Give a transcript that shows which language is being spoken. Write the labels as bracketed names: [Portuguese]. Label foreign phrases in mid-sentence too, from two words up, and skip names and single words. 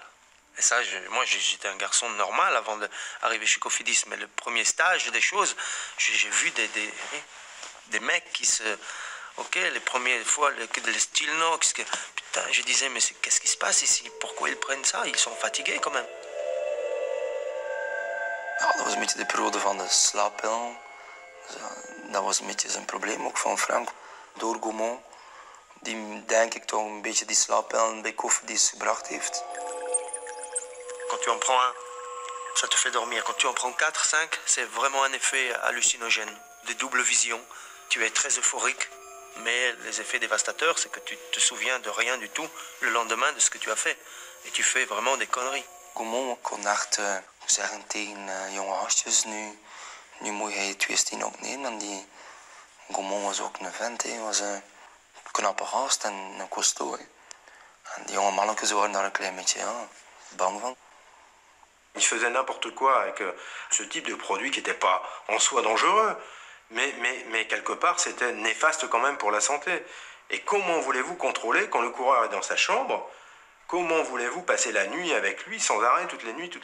[French] Et ça, moi, j'étais un garçon normal avant d'arriver chez Cofidis. Mais le premier stage des choses, j'ai vu des mecs qui se... Ok, les premières fois, les Stilnox, putain, je disais, mais qu'est-ce qui se passe ici? Pourquoi ils prennent ça? Ils sont fatigués quand même. [Dutch] Ja, dat was een beetje de periode van de slaappillen. Dus, dat was een beetje zijn probleem, ook van Frank. Door Gaumont, die denk ik toch een beetje die slaappillen bij Cofidis gebracht heeft. [French] Quand tu en prends un, ça te fait dormir. Quand tu en prends 4, 5, c'est vraiment un effet hallucinogène, de double vision. Tu es très euphorique, mais les effets dévastateurs, c'est que tu te souviens de rien du tout le lendemain de ce que tu as fait. Et tu fais vraiment des conneries. [Dutch] Gaumont kon echt zeggen tegen jonge gastjes, nu moet jij 2 stien ook nemen. En die Gaumont was ook een vent, hij was een knappe gast en een costaud. En die jonge mannetjes waren daar een klein beetje bang van. [French] Il faisait n'importe quoi avec ce type de produit qui n'était pas en soi dangereux, mais quelque part c'était néfaste quand même pour la santé. Et comment voulez-vous contrôler quand le coureur est dans sa chambre? Comment voulez-vous passer la nuit avec lui sans arrêt toutes les nuits?